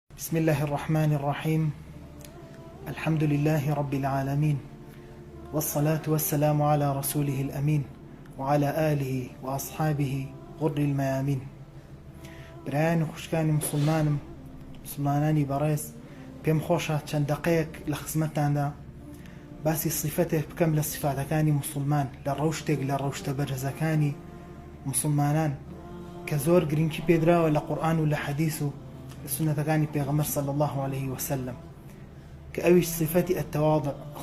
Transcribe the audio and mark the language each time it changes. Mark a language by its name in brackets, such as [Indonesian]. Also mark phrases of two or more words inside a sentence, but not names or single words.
[Arabic] بسم الله الرحمن الرحيم. الحمد لله رب العالمين، والصلاة والسلام على رسوله الأمين وعلى آله وأصحابه غر الميامين. [Central Kurdish] برایان و خوشکانی مسلمانانی بەڕێز، پێم خۆشە چەند دقەیەک لە خزمەتتاندا باسی صفەتێک بکەم لە صفاتەکانی مسلمان لە ڕەوشتێک لە ڕەوشتە بەرزەکانی مسلمانان کە زۆر گرنگی پێدراوە لە قورئان و لە حەدیث و لە سنەتەکانی پێغەمبەر [Arabic] صلی الله عليه وسلم، [Central Kurdish] کە ئەویش صفەتی التەواضع،